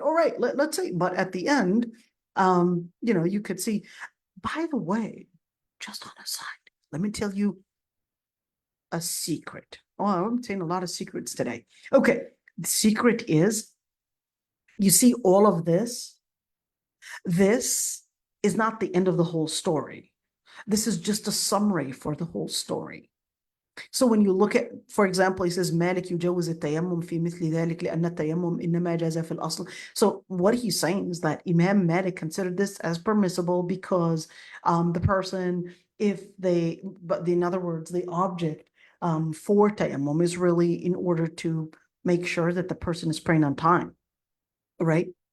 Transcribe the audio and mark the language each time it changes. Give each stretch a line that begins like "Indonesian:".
English: All right, let's say, but at the end, you could see, by the way, just on a side, let me tell you a secret. Oh, I'm saying a lot of secrets today. Okay, the secret is, you see all of this. This is not the end of the whole story. This is just a summary for the whole story. So when you look at, for example, he says,
Arabic: مالك يجوز التيمم في مثل ذلك لأن التيمم إنما جاز في الأصل.
English: So what he's saying is that Imam Malik considered this as permissible because the person, but in other words, the object for tayammum is really in order to make sure that the person is praying on time, right?